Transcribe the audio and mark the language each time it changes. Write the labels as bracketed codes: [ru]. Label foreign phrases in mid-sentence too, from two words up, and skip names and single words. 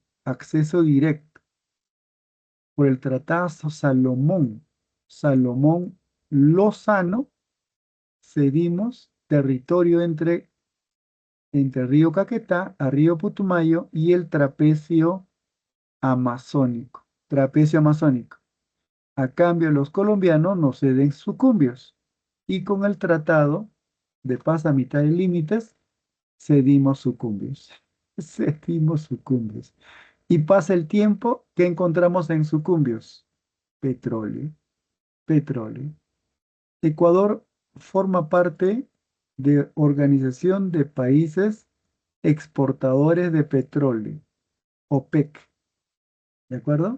[es] Acceso directo por el Tratado Salomón Lozano, cedimos territorio entre río Caquetá a río Putumayo y el trapecio amazónico. Trapecio amazónico. A cambio, los colombianos nos ceden sucumbios y con el tratado de paz a mitad de límites, cedimos sucumbios. Cedimos sucumbios. Y pasa el tiempo, ¿qué encontramos en sucumbios? Petróleo, petróleo. Ecuador forma parte de Organización de Países Exportadores de Petróleo, OPEC, ¿de acuerdo?